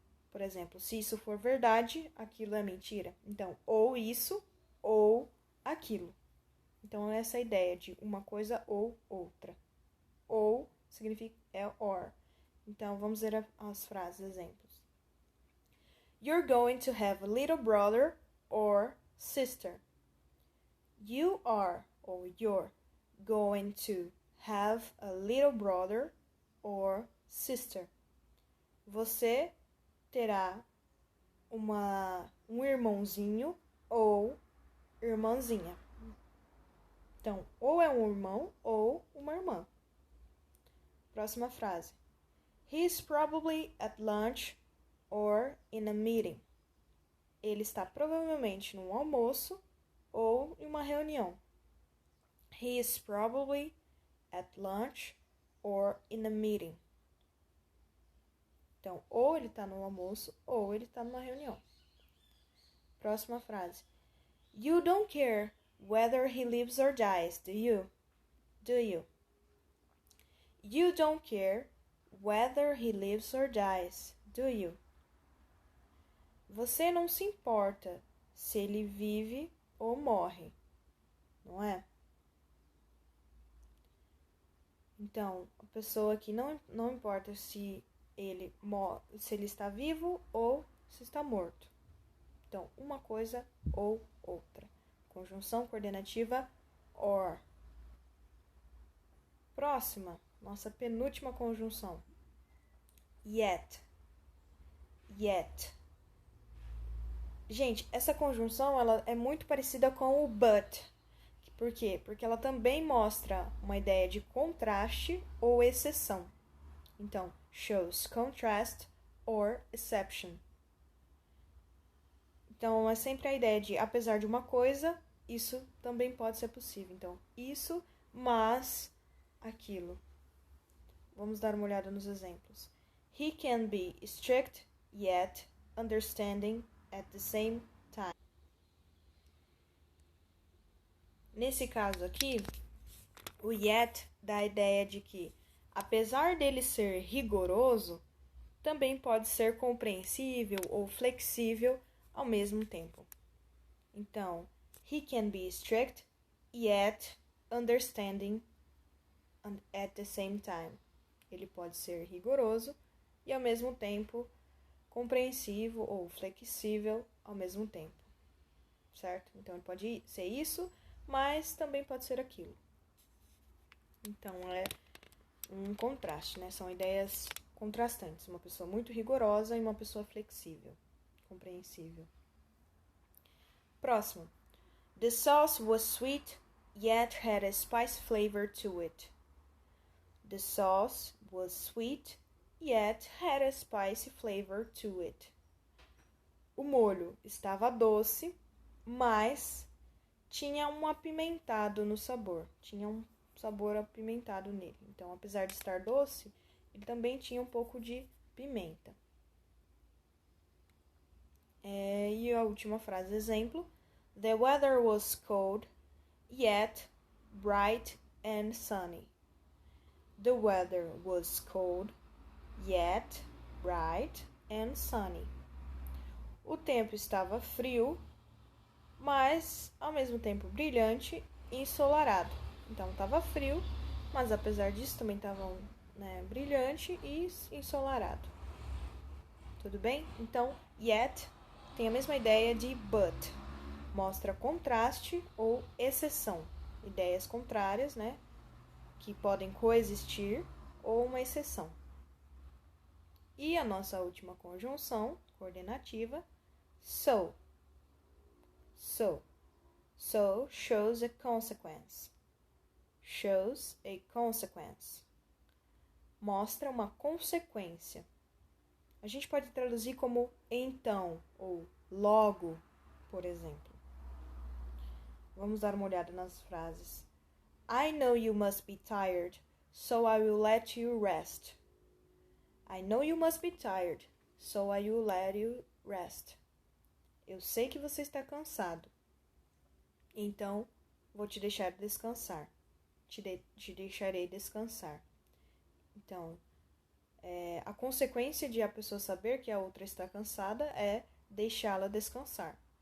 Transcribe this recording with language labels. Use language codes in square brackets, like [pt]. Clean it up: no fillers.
[pt] Por exemplo, se isso for verdade, aquilo é mentira. Então, ou isso ou aquilo. Então, essa é a ideia de uma coisa ou outra. Ou significa or. Então, vamos ver as frases, exemplos. [en] You're going to have a little brother or sister. You are or you're going to have a little brother or sister. [pt] Você terá um irmãozinho ou irmãzinha. Então, ou é um irmão ou uma irmã. Próxima frase. [en] He's probably at lunch or in a meeting. [pt] Ele está provavelmente num almoço ou em uma reunião. [en] He is probably at lunch or in a meeting. [pt] Então, ou ele está no almoço ou ele está numa reunião. Próxima frase. [en] You don't care whether he lives or dies, do you? Do you? You don't care whether he lives or dies, do you? [pt] Você não se importa se ele vive ou morre, não é? Então, a pessoa aqui não importa se ele está vivo ou se está morto. Então, uma coisa ou outra. Conjunção coordenativa or. Próxima, nossa penúltima conjunção. Yet. Yet. Gente, essa conjunção ela é muito parecida com o but. Por quê? Porque ela também mostra uma ideia de contraste ou exceção. Então, [en] shows contrast or exception. [pt] Então, é sempre a ideia de, apesar de uma coisa, isso também pode ser possível. Então, isso, mas aquilo. Vamos dar uma olhada nos exemplos. [en] He can be strict, yet understanding at the same time. [pt] Nesse caso aqui, o yet dá a ideia de que, apesar dele ser rigoroso, também pode ser compreensível ou flexível ao mesmo tempo. [en] Então, he can be strict, yet understanding at the same time. [pt] Ele pode ser rigoroso e ao mesmo tempo compreensivo ou flexível ao mesmo tempo. Certo? Então, ele pode ser isso, mas também pode ser aquilo. Então, é um contraste, né? São ideias contrastantes. Uma pessoa muito rigorosa e uma pessoa flexível, compreensível. Próximo. [en] The sauce was sweet, yet had a spice flavor to it. The sauce was sweet, yet had a spicy flavor to it. [pt] O molho estava doce, mas tinha um apimentado no sabor. Tinha um sabor apimentado nele. Então, apesar de estar doce, ele também tinha um pouco de pimenta. E a última frase, exemplo. [en] The weather was cold, yet bright and sunny. The weather was cold, yet bright and sunny. [pt] O tempo estava frio, mas ao mesmo tempo brilhante e ensolarado. Então estava frio, mas apesar disso também estava brilhante e ensolarado. Tudo bem? Então, yet tem a mesma ideia de but. Mostra contraste ou exceção. Ideias contrárias, né? Que podem coexistir ou uma exceção. E a nossa última conjunção coordenativa, so. So. [en] So shows a consequence. Shows a consequence. [pt] Mostra uma consequência. A gente pode traduzir como então ou logo, por exemplo. Vamos dar uma olhada nas frases. [en] I know you must be tired, so I will let you rest. I know you must be tired, so I will let you rest. [pt] Eu sei que você está cansado, então vou te deixar descansar. Te deixarei descansar. Então, a consequência de a pessoa saber que a outra está cansada é deixá-la descansar.